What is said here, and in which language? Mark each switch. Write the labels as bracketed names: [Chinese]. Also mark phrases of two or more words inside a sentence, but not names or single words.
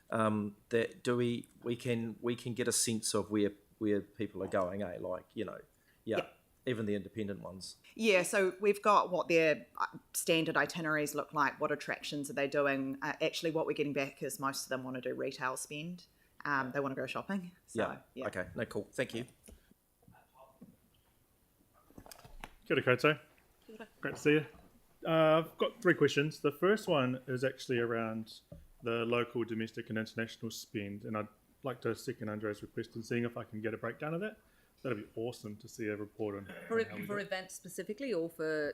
[English] We can get a sense of where people are going, like, even the independent ones. Yeah, so we've got what their standard itineraries look like, what attractions are they doing. Actually, what we're getting back is most of them want to do retail spend. They want to go shopping. So, yeah. Okay, no, cool. Thank you. [Māori] Kia ora koutou. [English] Great to see you. I've got 3 questions. The first one is actually around the local, domestic and international spend, and I'd like to second Andrea's request in seeing if I can get a breakdown of that. That'd be awesome to see a report on. For events specifically, or for?